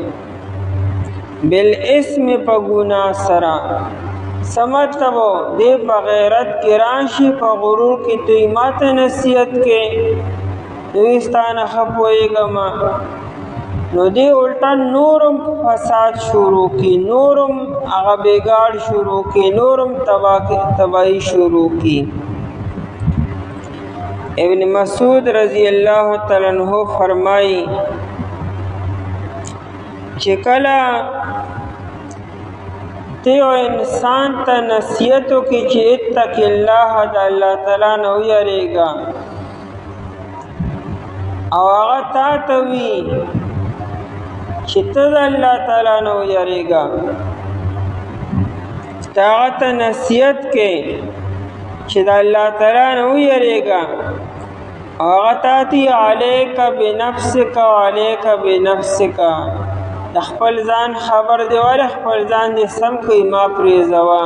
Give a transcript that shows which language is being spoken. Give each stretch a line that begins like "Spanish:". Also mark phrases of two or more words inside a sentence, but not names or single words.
Pashto: بالاسم په ګناه سره څه مطلب دی؟ په غیرت کې راشي، په غرور کې دوی ماته نصیحت کې دوی ستا نه ښه پوهېږم، نو دی الټا نورم فساد شروع کی، نورم هغه بېګاړ شروع کی، نورم تباہی شروع کی. ابن مسعود
Arabic: رضی اللہ تعالی عنہ
Pashto: فرمائی چې کله تیو انسان ته نصیحت وکړي چې
Arabic: اتق الله
Pashto: د الله تعالی نه ویریږه، او هغه تا ته وي چې ته د الله تعالی نه ویریږه، ته هغه ته نصیحت کې چې د الله تعالی نه ویریږه، او هغه تا ته
Arabic: علیک بنفسک علیک بنفسک،
Pashto: د خپل ځان خبر دی ولی خپل ځان دې سم کوي ما پرېږدوه.